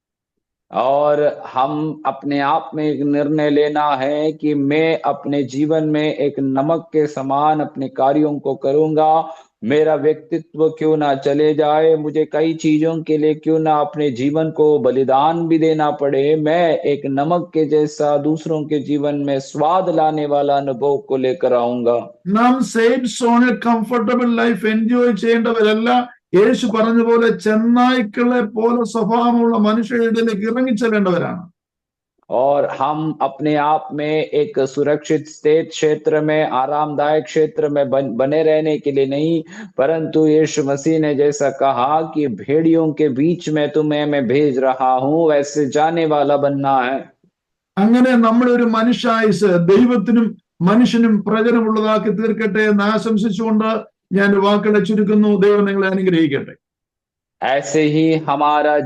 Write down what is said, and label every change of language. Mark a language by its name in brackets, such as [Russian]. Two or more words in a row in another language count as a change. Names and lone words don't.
[Hindi] और हम अपने आप में एक निर्णय लेना है कि मैं अपने जीवन में एक नमक के समान अपने कार्यों को करूंगा। मेरा व्यक्तित्व क्यों ना चले जाए, मुझे कई चीजों के लिए क्यों ना अपने जीवन को बलिदान भी देना पड़े, मैं एक नमक के जैसा दूसरों के जीवन में स्वाद लाने वाला अनुभव को लेकर आऊंगा। [Malayalam] നാം [English] safe zone comfortable life enjoy [Malayalam] ചെയ്യേണ്ടവരല്ല. യേശു പറഞ്ഞ പോലെ ചെന്നായ്ക്കളെ പോലെ സ്വഭാവമുള്ള മനുഷ്യരിലേക്ക് ഇറങ്ങിച്ചെല്ലേണ്ടവരാണ്. [Hindi] और हम अपने आप में एक सुरक्षित स्थित क्षेत्र में, आरामदायक क्षेत्र में बने रहने के लिए नहीं, परंतु यीशु मसीह ने जैसा कहा कि भेड़ियों के बीच में तुम्हें मैं भेज रहा हूं, वैसे जाने वाला बनना है। [Malayalam] അങ്ങനെ നമ്മുടെ ഒരു മനുഷ്യായുസ് ദൈവത്തിനും മനുഷ്യനും പ്രയോജനമുള്ളതാക്കി തീർക്കട്ടെ എന്ന് ആശംസിച്ചുകൊണ്ട് ഞാൻ വാക്കുകളെ ചുരുക്കുന്നു. ദൈവം നിങ്ങളെ അനുഗ്രഹിക്കട്ടെ. [Hindi] ऐसे ही हमारा